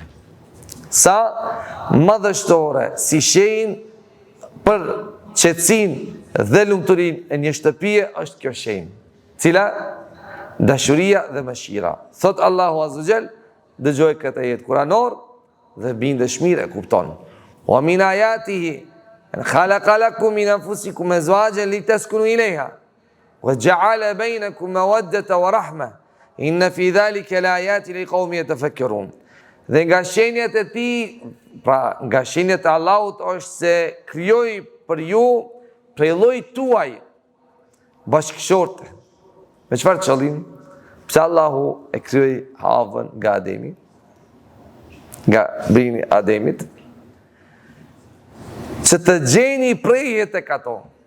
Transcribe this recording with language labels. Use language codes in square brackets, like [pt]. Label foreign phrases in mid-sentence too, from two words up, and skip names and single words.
[sq] Sa madhështore si shenjë për qetësinë dhe lumturinë e një shtëpie është kjo shenjë. Cila? Dashuria dhe mëshira. Thot Allahu [ar] عز وجل, [sq] dëgjoj këtë ajet kuranor dhe bindesh mirë e kupton. [ar] ومن آياته أن خلق لكم من أنفسكم أزواجا لتسكنوا إليها وجعل بينكم مودة ورحمة إن في ذلك لآيات لقوم يتفكرون. [sq] Dhe nga shenjat e tij, pra nga shenjat e Allahut është se krijoi për ju prej llojit tuaj bashkëshorte. Me çfarë qëllimi? Pse Allahu e krijoi Havën nga Ademi, nga brini Ademit, që të gjeni prejet e kato.